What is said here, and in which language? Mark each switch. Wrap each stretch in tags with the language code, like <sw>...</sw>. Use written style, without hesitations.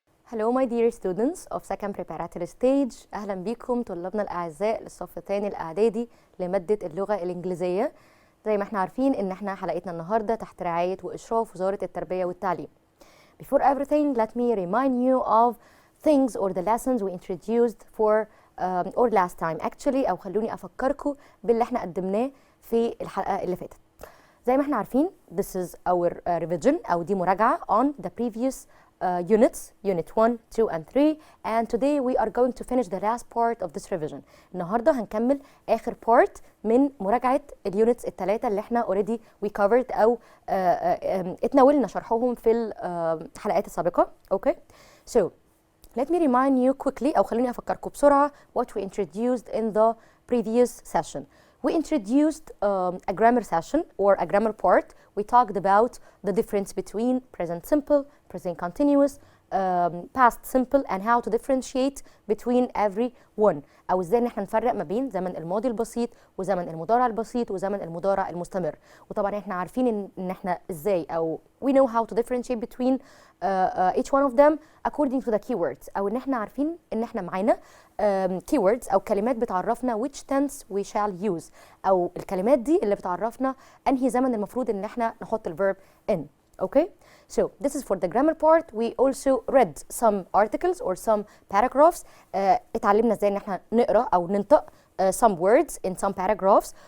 <en>Hello my dear students of second preparatory stage.</en> <ar>أهلا بكم طلابنا الأعزاء للصف الثاني الإعدادي لمادة اللغة الإنجليزية. زي ما احنا عارفين إن احنا حلقتنا النهاردة تحت رعاية وإشراف وزارة التربية والتعليم.</ar> <en>Before everything, let me remind you of things or the lessons we introduced for or last time actually،</en> <ar>أو خلوني أفكركم باللي احنا قدمناه في الحلقة اللي فاتت. زي ما احنا عارفين</ar> <en>this is our revision</en> <ar>أو دي مراجعة</ar> <en>on the previous units, unit 1, 2 and 3, and today we are going to finish the last part of this revision.</en> <ar>النهارده هنكمل آخر part من مراجعة اليونتس الثلاثة اللي احنا</ar> <en>already we covered</en> <ar>أو اتناولنا شرحهم في الحلقات السابقة.</ar> <en>Okay, so let me remind you quickly</en> <ar>أو خلوني أفكركم بسرعة</ar> <en>what we introduced in the previous session. We introduced a grammar session or a grammar part. We talked about the difference between present simple, present continuous, past simple, and how to differentiate between every one.</en> <ar>أو إزاي إن إحنا نفرق ما بين زمن الماضي البسيط وزمن المضارع البسيط وزمن المضارع المستمر. وطبعا إحنا عارفين إن إحنا إزاي أو</ar> <en>we know how to differentiate between each one of them according to the keywords.</en> <ar>أو إن إحنا عارفين إن إحنا معانا keywords أو كلمات بتعرفنا</ar> <en>which tense we shall use.</en> <ar>أو الكلمات دي اللي بتعرفنا أنهي زمن المفروض إن إحنا نحط الverb in.</ar> <en>Okay, so this is for the grammar part. We also read some articles or some paragraphs.</en> <ar>اتعلمنا ازاي ان احنا نقرا او ننطق</ar> <en>some words in some paragraphs.</en>